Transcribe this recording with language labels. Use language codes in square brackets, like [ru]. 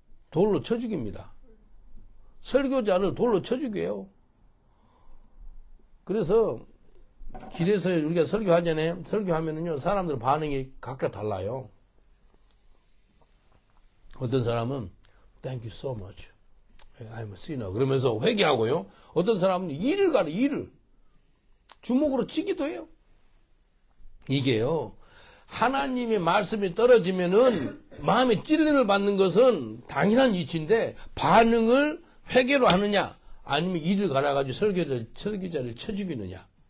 [ko] 돌로 쳐 죽입니다. 설교자를 돌로 쳐 죽여요. 그래서 길에서 우리가 설교하잖아요. 설교하면은요, 사람들 반응이 각각 달라요. 어떤 사람은 [en] Thank you so much. I'm a sinner. [ko] 그러면서 회개하고요. 어떤 사람은 이를 가려, 이를. 주먹으로 치기도 해요. 이게요. 하나님의 말씀이 떨어지면은 마음에 찔림을 받는 것은 당연한 이치인데 반응을 회개로 하느냐 아니면 이를 갈아가지고 설교자를 쳐 죽이느냐.